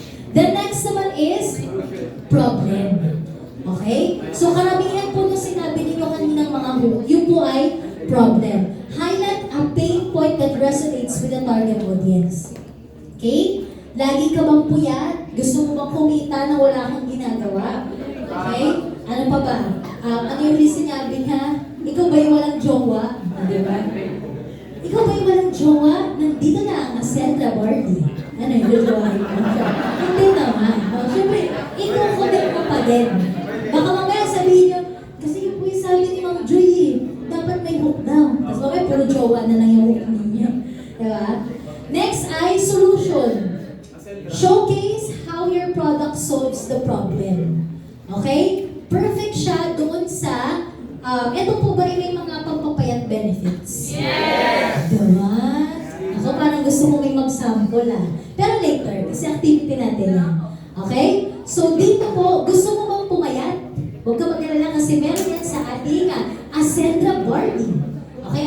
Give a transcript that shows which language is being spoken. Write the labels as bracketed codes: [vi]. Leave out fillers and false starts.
[en] The next [tl] naman [en] is problem. Okay? [tl] So karamihan po nung sinabi ninyo kaninang mga hook, yun po ay problem. [en] Highlight a pain point that resonates with the target audience. [tl] Okay? Lagi ka bang puyat? Gusto mo bang kumita na wala kang ginagawa? Okay? Ano pa ba? Ano yung sinabi niya? Ikaw ba yung walang jowa? Diba? Ikaw ba yung walang jowa? Nandito na ang Sandra Bardi. Ano yung jowa? Hindi naman. Siyempre, iko-connect mo pa din. Baka mamaya sabihin nyo, kasi yun po yung sabi ni Ma'am Joy dapat may hook daw. Tapos mamaya puro jowa na lang yung hook ninyo. Diba? Next ay solution. [en] Showcase how your product solves the problem. Okay? [tl] Perfect siya doon sa, ito po ba may mga pampapayat benefits? Yes! Diba? Ako parang gusto mo may mag-sample Pero later, kasi activity natin yan. Okay? So dito po, gusto mo bang pumayat? Huwag ka mag-alala kasi meron yan sa ating Ascendra Bardi. Okay?